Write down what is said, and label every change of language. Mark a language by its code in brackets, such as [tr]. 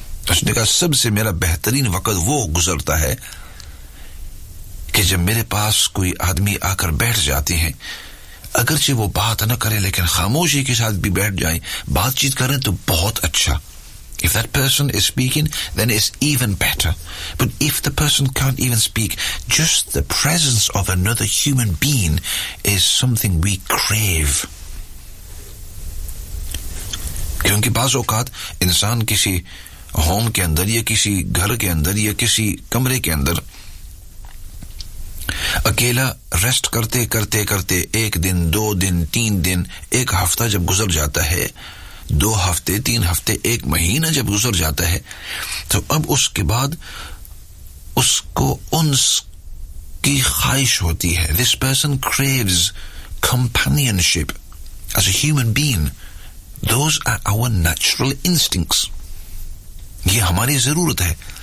[ur] اس نے کہا سب سے میرا بہترین وقت وہ گزرتا ہے کہ جب میرے پاس کوئی آدمی آ کر بیٹھ جاتے ہیں اگرچہ وہ بات نہ کریں لیکن خاموشی کے ساتھ بھی بیٹھ جائیں بات چیت کریں تو بہت اچھا [en] If that person is speaking, then it's even better. But if the person can't even speak, just the presence of another human being is something we crave. [ur] کیونکہ بعض اوقات انسان کسی ہوم کے اندر یا کسی گھر کے اندر یا کسی کمرے کے اندر اکیلا ریسٹ کرتے کرتے کرتے ایک دن دو دن تین دن ایک ہفتہ جب گزر جاتا ہے دو ہفتے تین ہفتے ایک مہینہ جب گزر جاتا ہے تو اب اس کے بعد اس کو انس کی خواہش ہوتی ہے [en] this person craves companionship as a human being those are our natural instincts [ur] یہ ہماری ضرورت ہے